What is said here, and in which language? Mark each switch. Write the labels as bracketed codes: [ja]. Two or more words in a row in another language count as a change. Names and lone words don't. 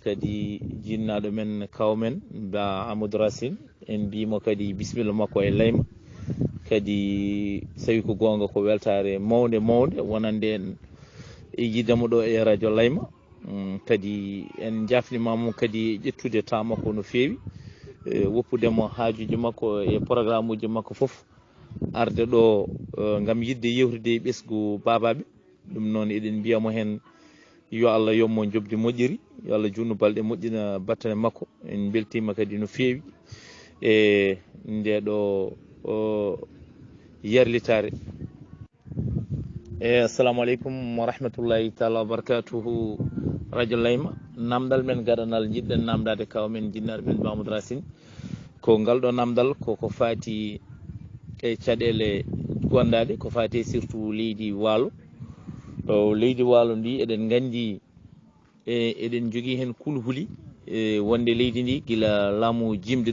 [ff] kadi jinnaɗo men kawmen ba Amadou Racine en mbimo kadi bisimilla makko e Layma kadi sawi ko gonga ko weltare mawde wonande en e yidamo ɗo e radio Layma kadi en jafnimamo kadi ƴettude temps makko no feewi woppudemo haajuji makko e programme uji makko foof arde ɗo gam yidde yewtude e ɓesgu babaɓe. ɗum noon eɗen mbiyamo hen yo Allah yommo jobdi moƴƴiri, yo Allah junnu balɗe moƴƴina battane makko. En beltima kadi no feewi e ndeɗo yarlitare. [ar] السلام عليكم ورحمة الله تعالى وبركاته. [ff] Radio Layma namdal men gaɗanal jiɗɗen namdade kaw men jinnaɗo men Amadou Racine ko ngal ɗo namdal koko fati e caɗele gondade ko fati surtout leydi Waalo. Leydi Waalo ndi eɗen gandi eɗen jogui hen kulhuli wonde leydi ndi gila laamu jimde